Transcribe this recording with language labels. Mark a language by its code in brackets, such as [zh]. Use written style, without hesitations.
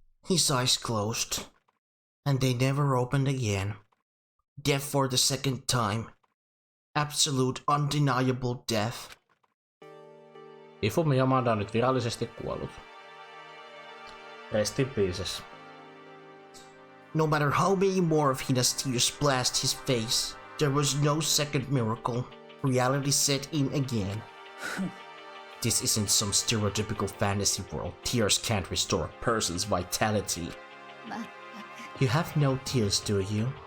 [en] His eyes closed, and they never opened again. Death for the second time. Absolute undeniable death. [fi] Hifumi Yamada on nyt virallisesti kuollut. [en] Rest in pieces. No matter how many more of Hina's tears splashed his face, there was no second miracle. Reality set in again. This isn't some stereotypical fantasy world. Tears can't restore a person's vitality. You have no tears, do you?